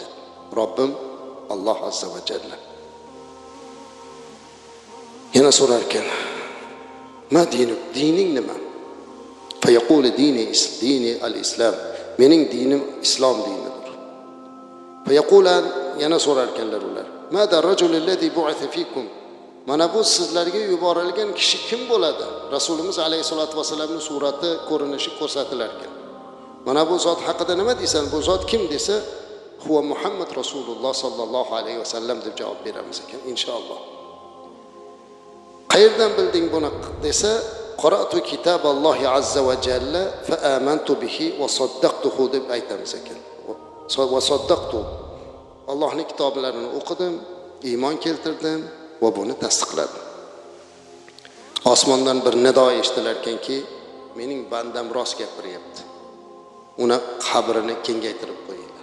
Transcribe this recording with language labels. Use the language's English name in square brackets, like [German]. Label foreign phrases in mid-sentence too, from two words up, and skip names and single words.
[Uzbek] Robbim Alloh [Arabic] عز وجل. [Uzbek] Yana so'rar ekan: [Arabic] "ما دينك? Dining nima?" فيقول ديني الإسلام. [Uzbek] Mening dinim islom dinidir. Fayaqulan, yana so'rar ekanlar ular: [Arabic] "ماذا الرجل الذي بعث فيكم?" [Uzbek] Mana bu sizlarga yuborilgan kishi kim bo'ladi? Rasulimiz alayhisolatu vasallamning surati, ko'rinishi ko'rsatilar ekan. Mana bu zot haqida nima deysan? Bu zot kim desa, [Arabic] هو محمد رسول الله صلى الله عليه وسلم [Uzbek] deb javob beramiz ekan inshaalloh. Qayerdan bilding buni desa, [Arabic] قرأت كتاب الله عز وجل فآمنت به وصدقته [Uzbek] deb aytamiz ekan. [Arabic] وصدقت. [Uzbek] Allohning kitoblarini o'qidim, iymon keltirdim va buni tasdiqladim. Osmondan bir nido eshitilar ekanki, mening bandam rost gapiryapti. Uni qabrini kengaytirib qo'yinglar.